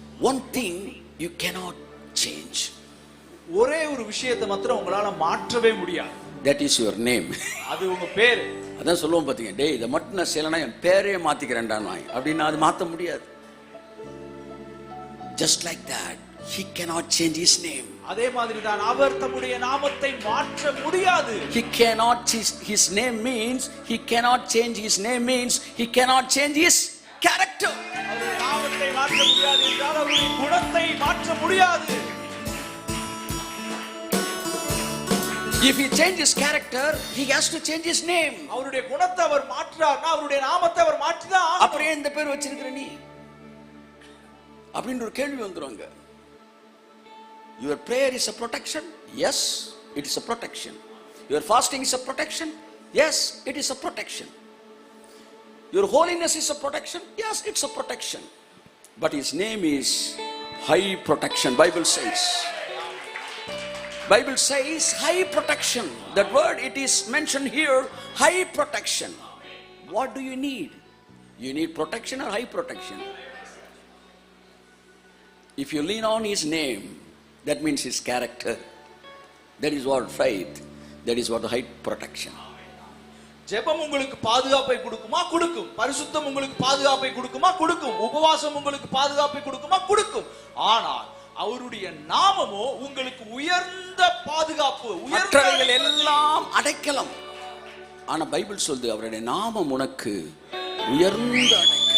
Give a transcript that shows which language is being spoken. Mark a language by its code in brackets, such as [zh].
[en] One thing you cannot change. [ta] ஒரே ஒரு விஷயத்தை மாத்திரம் உங்களால மாற்றவே முடியாது. [en] That is your name. [ta] அது உங்க பேரு. அதான் சொல்லுவோம் பாத்தீங்க, டேய் இதை மட்டும் நான் செய்யலைன்னா என் பேரே மாத்திக்கிறேன்டா நான் அப்படின்னு அது மாற்ற முடியாது. [en] Just like that, he cannot change his name. [ta] அதே மாதிரி தான் அவர் தம்முடைய நாமத்தை மாற்ற முடியாது. [en] He cannot change his name means he cannot change his name means he cannot change his character. [ta] அவருடைய நாமத்தை மாற்ற முடியாது என்றால் அவருடைய குணத்தை மாற்ற முடியாது. [en] If he changes his character, he has to change his name. [ta] அவருடைய குணத்தை அவர் மாற்றார்னா அவருடைய நாமத்தை அவர் மாற்றிதான். அப்படியே இந்த பேர் வச்சிருக்கிற நீ அப்படின்ற ஒரு கேள்வி வந்துருவாங்க. [en] Your prayer is a protection? Yes, it is a protection. Your fasting is a protection? Yes, it is a protection. Your holiness is a protection? Yes, it's a protection. But his name is high protection. Bible says high protection. That word, it is mentioned here, high protection. What do you need? You need protection or high protection? If you lean on his name, that means his character. That is what faith. That is what high protection. [ta] ஜெபம் உங்களுக்கு பாதுகாப்பை கொடுக்குமா? கொடுக்கும். பரிசுத்தம் உங்களுக்கு பாதுகாப்பை கொடுக்குமா? கொடுக்கும். உபவாசம் உங்களுக்கு பாதுகாப்பை கொடுக்குமா? கொடுக்கும். ஆனால் அவருடைய நாமமோ உங்களுக்கு உயர்ந்த பாதுகாப்பு, மற்றவைகள் எல்லாம் அடைக்கலம். ஆனா பைபிள் சொல்லுது அவருடைய நாமம் உனக்கு உயர்ந்த அடைக்கலம்.